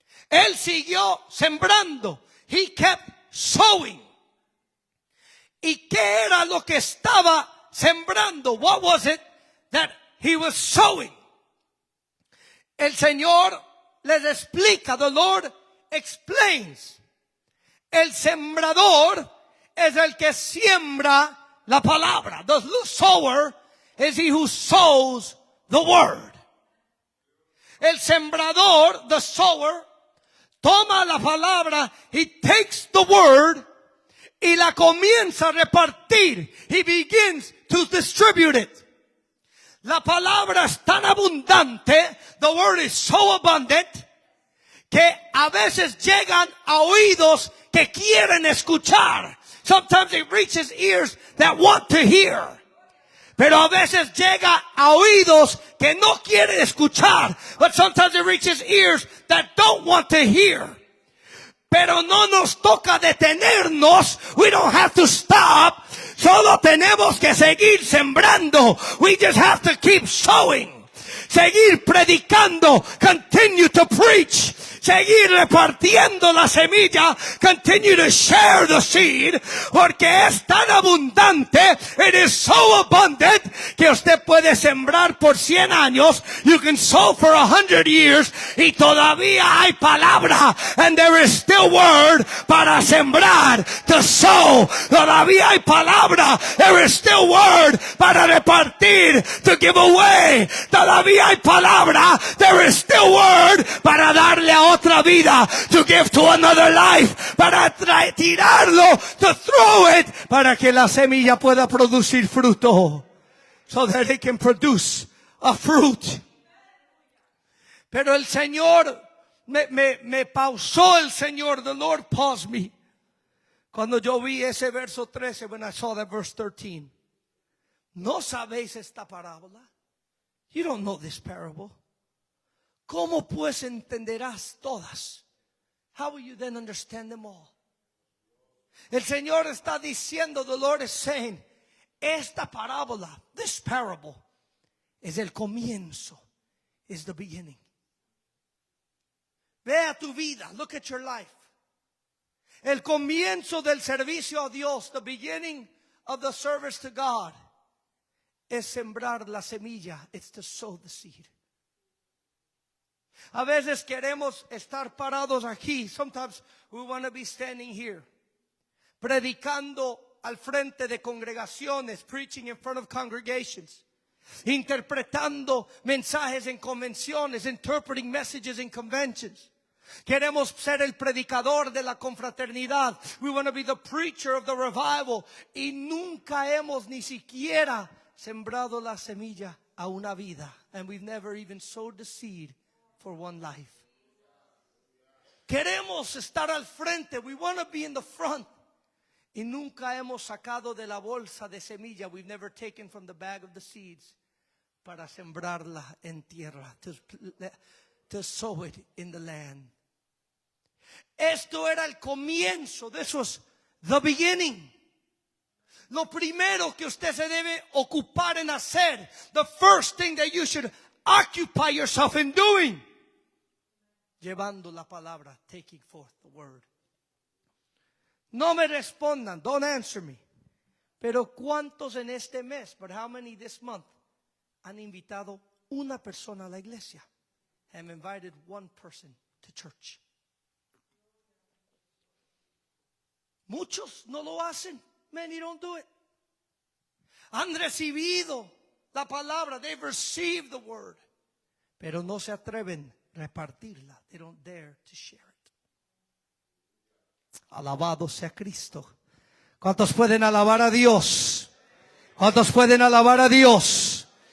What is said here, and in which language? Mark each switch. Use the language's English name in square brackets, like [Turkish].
[Spanish] Él siguió sembrando, [English] he kept sowing. [Spanish] ¿Y qué era lo que estaba sembrando? [English] What was it that he was sowing? [Spanish] El Señor les explica, [English] the Lord explains. [Spanish] El sembrador es el que siembra la palabra. [English] The sower is he who sows the word. [Spanish] El sembrador, [English] the sower, [Spanish] toma la palabra, [English] he takes the word, [Spanish] y la comienza a repartir. [English] He begins to distribute it. [Spanish] La palabra es tan abundante, [English] the word is so abundant, [Spanish] que a veces llegan a oídos que quieren escuchar. [English] Sometimes it reaches ears that want to hear. [Spanish] Pero a veces llega a oídos que no quieren escuchar. [English] But sometimes it reaches ears that don't want to hear. [Spanish] Pero no nos toca detenernos. [English] We don't have to stop. [Spanish] Solo tenemos que seguir sembrando. [English] We just have to keep sowing. [Spanish] Seguir predicando. [English] Continue to preach. [Spanish] Seguir repartiendo la semilla. [English] Continue to share the seed. [Spanish] Porque es tan abundante. [English] It is so abundant. [Spanish] Que usted puede sembrar por 100 años. [English] You can sow for 100 years. [Spanish] Y todavía hay palabra. [English] And there is still word [Spanish] para sembrar. [English] To sow. [Spanish] Todavía hay palabra. [English] There is still word [Spanish] para repartir. [English] To give away. [Spanish] Todavía hay palabra. [English] There is still word [Spanish] para darle a otra vida, [English] to give to another life, [Spanish] para tirarlo, [English] to throw it, [Spanish] para que la semilla pueda producir fruto, [English] so that it can produce a fruit. [Spanish] Pero el Señor me pausó el Señor, [English] the Lord paused me, [Spanish] cuando yo vi ese verso 13, [English] when I saw that verse 13. [Spanish] ¿No sabéis esta parábola? [English] You don't know this parable. [Spanish] ¿Cómo pues entenderás todas? [English] How will you then understand them all? [Spanish] El Señor está diciendo, [English] the Lord is saying, [Spanish] esta parábola, [English] this parable, [Spanish] es el comienzo, [English] is the beginning. [Spanish] Vea tu vida, [English] look at your life. [Spanish] El comienzo del servicio a Dios, [English] the beginning of the service to God, [Spanish] es sembrar la semilla, [English] it's to sow the seed. [Spanish] A veces queremos estar parados aquí. [English] Sometimes we want to be standing here, [Spanish] predicando al frente de congregaciones, [English] preaching in front of congregations, [Spanish] interpretando mensajes en convenciones, [English] interpreting messages in conventions. [Spanish] Queremos ser el predicador de la confraternidad. [English] We want to be the preacher of the revival. [Spanish] Y nunca hemos ni siquiera sembrado la semilla a una vida. [English] And we've never even sowed the seed for one life. [Spanish] Queremos estar al frente. [English] We want to be in the front. [Spanish] Y nunca hemos sacado de la bolsa de semilla. [English] We've never taken from the bag of the seeds [Spanish] para sembrarla en tierra, [English] to sow it in the land. [Spanish] Esto era el comienzo, [English] this was the beginning. [Spanish] Lo primero que usted se debe ocupar en hacer, [English] the first thing that you should occupy yourself in doing, [Spanish] llevando la palabra, [English] taking forth the word. [Spanish] No me respondan, [English] don't answer me. [Spanish] Pero ¿cuántos en este mes, [English] but how many this month, [Spanish] han invitado una persona a la iglesia? [English] Have invited one person to church. [Spanish] Muchos no lo hacen. [English] Many don't do it. [Spanish] Han recibido la palabra. [English] They've received the word. [Spanish] Pero no se atreven a repartirla. [English] They don't dare to share it. [Spanish] Alabado sea Cristo. ¿Cuántos pueden alabar a Dios? ¿Cuántos pueden alabar a Dios?